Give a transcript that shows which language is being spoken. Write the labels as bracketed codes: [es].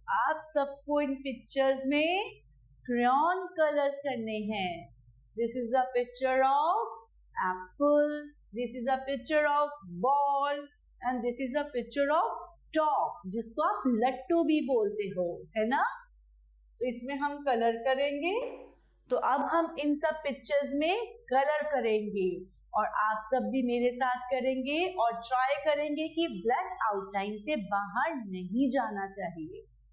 [hi] आप सबको इन pictures में crayon colors करने हैं. [en] This is a picture of apple. This is a picture of ball. And this is a picture of dog, [hi] जिसको आप लट्टू भी बोलते हो, है ना? तो इसमें हम कलर करेंगे. तो अब हम इन सब पिक्चर्स में कलर करेंगे और आप सब भी मेरे साथ करेंगे और ट्राई करेंगे कि ब्लैक आउटलाइन से बाहर नहीं जाना चाहिए.